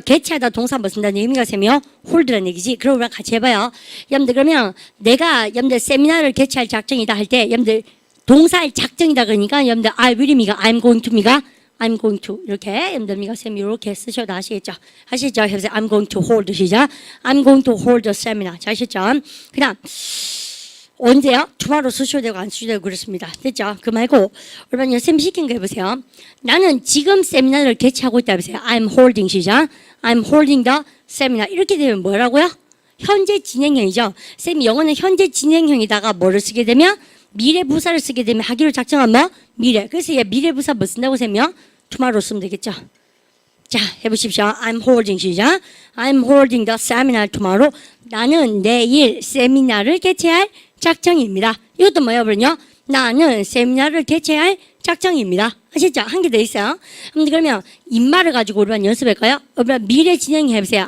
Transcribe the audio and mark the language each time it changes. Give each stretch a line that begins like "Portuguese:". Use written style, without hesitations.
Korean: 개최하다 동사 뭐 쓴다는 의미가 쌤이요? 홀드라는 얘기지. 그럼 우리가 같이 해봐요. 여러분들 그러면 내가 여러분들 세미나를 개최할 작정이다 할 때 여러분들 동사의 작정이다 그러니까 여러분들 I will이미가 I'm going to미가 I'm going to 이렇게 여러분들 쌤 이렇게 쓰셔도 아시겠죠? 아시죠? 해보세요.
English: I'm going to hold
Korean: 시작.
English: I'm going to hold a seminar.
Korean: 자, 아시죠? 그다음 언제요? tomorrow 쓰셔도 되고 안 쓰셔도 되고 그렇습니다. 됐죠? 그 말고 여러분 쌤 시킨 거 해보세요. 나는 지금 세미나를 개최하고 있다 해보세요.
English: I'm holding
Korean: 시작.
English: I'm holding the seminar.
Korean: 이렇게 되면 뭐라고요? 현재 진행형이죠. 쌤이 영어는 현재 진행형에다가 뭐를 쓰게 되면 미래 부사를 쓰게 되면 하기로 작정한 뭐? 미래. 그래서 얘 미래 부사 뭐 쓴다고 쌤이요? tomorrow 쓰면 되겠죠. 자, 해보십시오.
English: I'm holding
Korean: 시작.
English: I'm holding the seminar tomorrow.
Korean: 나는 내일 세미나를 개최할 작정입니다. 이것도 뭐예요, 그러면요? 나는 세미나를 개최할 작정입니다. 아셨죠? 한 개 더 있어요. 그러면 입말을 가지고 우리만 연습할까요? 우리만 미래 진행 해보세요.